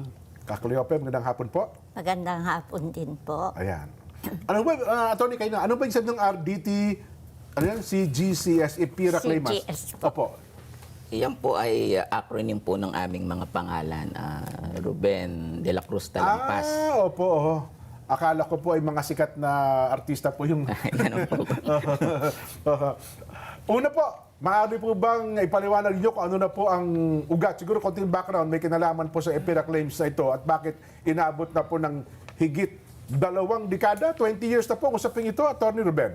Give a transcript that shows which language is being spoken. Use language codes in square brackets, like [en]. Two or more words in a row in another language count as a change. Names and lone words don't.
[tl] Kakliope, magandang hapon po. Magandang hapon din po. Ayan. Ano ba, Attorney, kayo na, ano ba yung sabi ng RDT, ano yan, CGCS EPIRA Claimants? CGS po. Opo. Iyan po ay acronym po ng aming mga pangalan. Ruben de la Cruz Talampas. Opo. Akala ko po ay mga sikat na artista po yung... Ganun po. Una po, maaari po bang ipaliwanag niyo kung ano na po ang ugat? Siguro konting background, may kinalaman po sa EPIRA claims na ito at bakit inabot na po ng higit 2 dekada, 20 years na po usapin ito, Attorney Ruben.